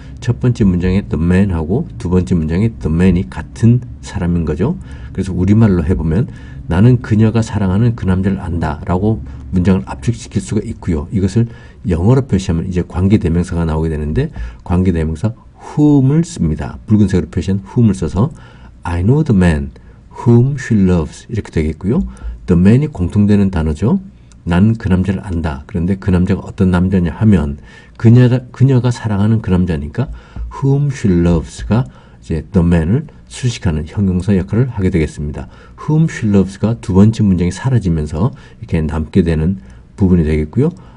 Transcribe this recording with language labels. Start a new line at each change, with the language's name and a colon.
Korean: 첫 번째 문장의
English: the man
Korean: 하고 두 번째 문장의 the man이 같은 사람인 거죠. 그래서 우리말로 해보면 나는 그녀가 사랑하는 그 남자를 안다 라고 문장을 압축시킬 수가 있고요. 이것을 영어로 표시하면 이제 관계대명사가 나오게 되는데 관계대명사 whom을 씁니다. 붉은색으로 표시한 whom을 써서
English: I know the man whom she loves
Korean: 이렇게 되겠고요.
English: the man
Korean: 이 공통되는 단어죠. 나는 그 남자를 안다. 그런데 그 남자가 어떤 남자냐 하면 그녀가 사랑하는 그 남자니까
English: whom she loves
Korean: 가 이제 the man을 수식하는 형용사 역할을 하게 되겠습니다.
English: whom she loves
Korean: 가 두 번째 문장이 사라지면서 이렇게 남게 되는 부분이 되겠고요.